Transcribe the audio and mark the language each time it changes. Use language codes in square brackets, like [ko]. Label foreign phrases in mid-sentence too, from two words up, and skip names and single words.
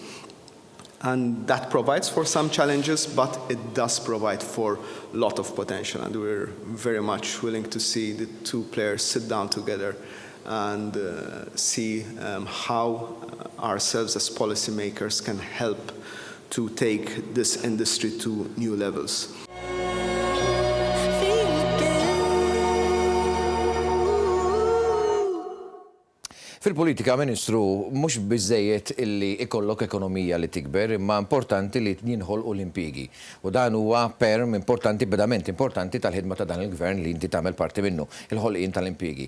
[en] And that provides for some challenges, but it does provide for a lot of potential. And we're very much willing to see the two players sit down together and see how ourselves as policymakers can help to take this industry to new levels. [mt] Fil-politika, Ministru, mhux biżejjed illi ikollok ekonomija li tikber, imma importanti li jinħolqu l-impjiegi. U dan huwa perm importanti, pedament importanti tal-ħidma ta' dan il-gvern li inti tagħmel parti minnu, il-ħolqien tal-impjiegi.